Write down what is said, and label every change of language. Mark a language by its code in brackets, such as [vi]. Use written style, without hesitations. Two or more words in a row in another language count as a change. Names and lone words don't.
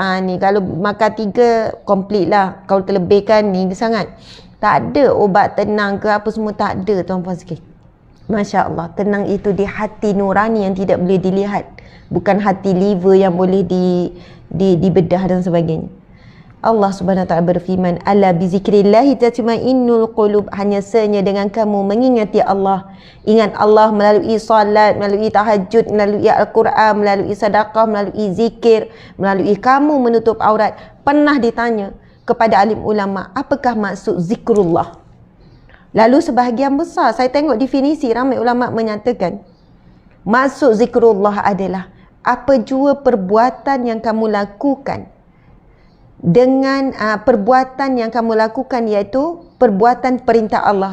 [ms] Ni kalau makan 3 complete lah, kalau terlebihkan ni sangat. Tak ada obat tenang ke apa semua, tak ada tuan-puan sekalian. Masya Allah, tenang itu di hati nurani yang tidak boleh dilihat, bukan hati liver yang boleh dibedah dan sebagainya. Allah [ar] سبحانه وتعالى [ms] berfirman, [ar] ألا بذكر الله تطمئن القلوب, [ms] hanya saja dengan kamu mengingati Allah, ingat Allah melalui solat, melalui tahajud, melalui Al-Quran, melalui sedekah, melalui zikir, melalui kamu menutup aurat. Pernah ditanya kepada alim ulama, apakah maksud zikrullah? Lalu sebahagian besar, saya tengok definisi, ramai ulama menyatakan maksud zikrullah adalah apa jua perbuatan yang kamu lakukan dengan perbuatan yang kamu lakukan, iaitu perbuatan perintah Allah.